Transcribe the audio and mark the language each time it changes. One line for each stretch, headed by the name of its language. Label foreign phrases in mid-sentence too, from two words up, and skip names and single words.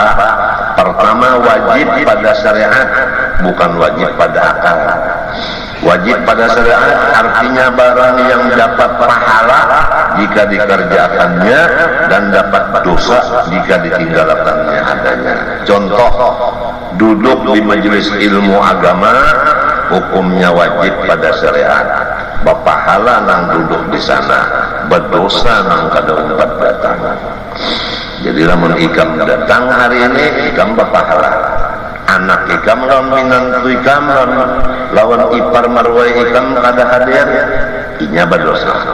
Indonesian: Pertama wajib pada syariat bukan wajib pada akal. Wajib pada syariat artinya barang yang dapat pahala jika dikerjakannya dan dapat dosa jika ditinggalkannya adanya. Contoh, duduk di majelis ilmu agama hukumnya wajib pada syariat. Berpahala nang duduk di sana, berdosa nang kada umpat datang.
Banjar: Jadi lamun ikam datang hari ini ikam berpahala. Anak ikam lawan minantu ikam lawan ipar marwai ikam kada hadir inya berdosa.